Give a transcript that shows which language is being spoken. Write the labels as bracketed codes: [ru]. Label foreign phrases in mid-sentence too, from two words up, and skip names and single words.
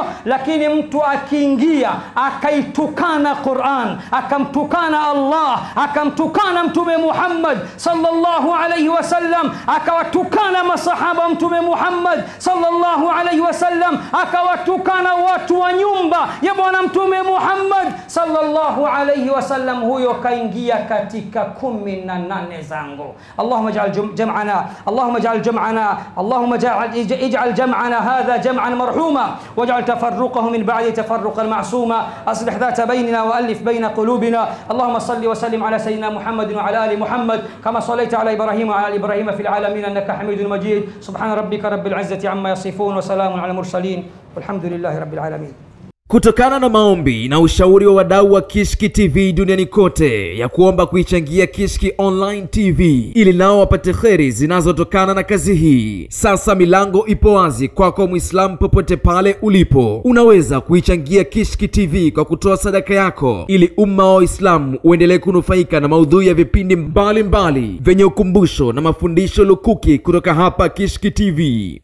[sw] Lakini mtu akiingia akaitukana Qur'an, akamtukana Allah, akamtukana Mtume Muhammad [ar] صلى الله عليه وسلم, [sw] akawatukana masahaba Mtume Muhammad [ar] صلى الله عليه وسلم, [sw] akawatukana watu wa nyumba ya bwana Mtume Muhammad [ar] صلى الله عليه وسلم, [sw] huyo kaingia katika 18 zangu. [ar] اللهم اجعل اللهم اجعل جمعنا اجعل جمعنا هذا جمعا مرحوما، واجعل تفرقه من بعد تفرقا معصوما، اصلح ذات بيننا والف بين قلوبنا. اللهم صل وسلم على سيدنا محمد وعلى ال محمد كما صليت على ابراهيم وعلى ال ابراهيم في العالمين انك حميد مجيد. سبحان ربك رب العزة عما يصفون وسلام على المرسلين والحمد لله رب العالمين. [sw] Kutokana na maombi na ushauri wa wadau wa Kishki TV duniani kote ya kuomba kuichangia Kishki Online TV ili nao wapate kheri zinazotokana na kazi hii, sasa milango ipo wazi kwako Muislamu popote pale ulipo. Unaweza kuichangia Kishki TV kwa kutoa sadaka yako ili umma wa Uislamu uendelee kunufaika na maudhui ya vipindi mbalimbali vyenye ukumbusho na mafundisho lukuki kutoka hapa Kishki TV.